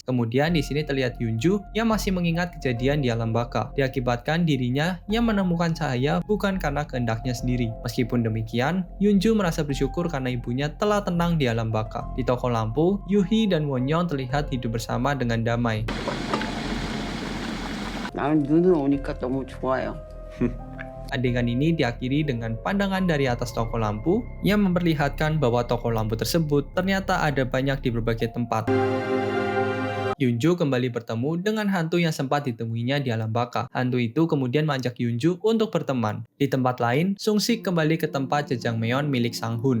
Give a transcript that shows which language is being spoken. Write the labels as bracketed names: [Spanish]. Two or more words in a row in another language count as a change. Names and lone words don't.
[Indonesian] Kemudian di sini terlihat Yunju yang masih mengingat kejadian di alam baka, diakibatkan dirinya yang menemukan cahaya bukan karena kehendaknya sendiri. Meskipun demikian, Yunju merasa bersyukur karena ibunya telah tenang di alam baka. Di toko lampu, Yuhi dan Won-young terlihat hidup bersama dengan damai. [Korean] 나는 눈을 오니까 너무 좋아요. [Indonesian] Adegan ini diakhiri dengan pandangan dari atas toko lampu yang memperlihatkan bahwa toko lampu tersebut ternyata ada banyak di berbagai tempat. Yunju kembali bertemu dengan hantu yang sempat ditemuinya di alam baka. Hantu itu kemudian mengajak Yunju untuk berteman. Di tempat lain, Sung-sik kembali ke tempat jajangmyeon milik Sang-hun.